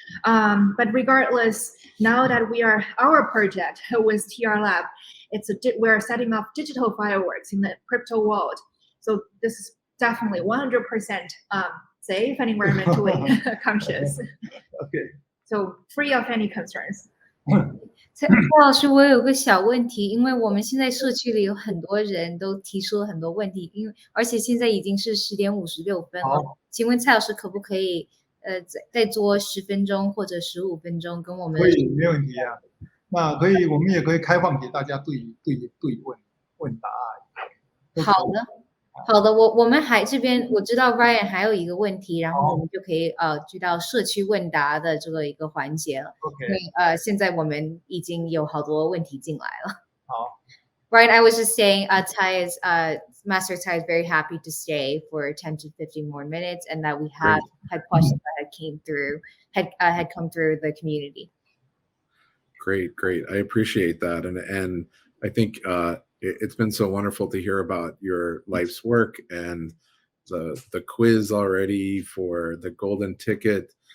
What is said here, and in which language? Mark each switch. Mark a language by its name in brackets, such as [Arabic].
[English] But regardless, now that our project with TRLab, we're setting up digital fireworks in the crypto world. So this is definitely 100% safe and environmentally conscious. Okay. So free of any concerns. [Chinese] 蔡老师，我有个小问题，因为我们现在社区里有很多人都提出了很多问题，而且现在已经是10:56了。请问蔡老师可不可以再做10分钟或者15分钟跟我们？可以，没问题啊。那可以，我们也可以开放给大家对问答。好的，我们这边我知道 Ryan 还有一个问题，然后我们就可以去到社区问答的这个一个环节了。 OK。因为现在我们已经有好多问题进来了。好。 [English] Ryan, I was just saying, Master Tai is very happy to stay for 10 to 15 more minutes, and that we had questions that had come through the community. Great. I appreciate that, and I think it's been so wonderful to hear about your life's work and the quiz already for the golden ticket.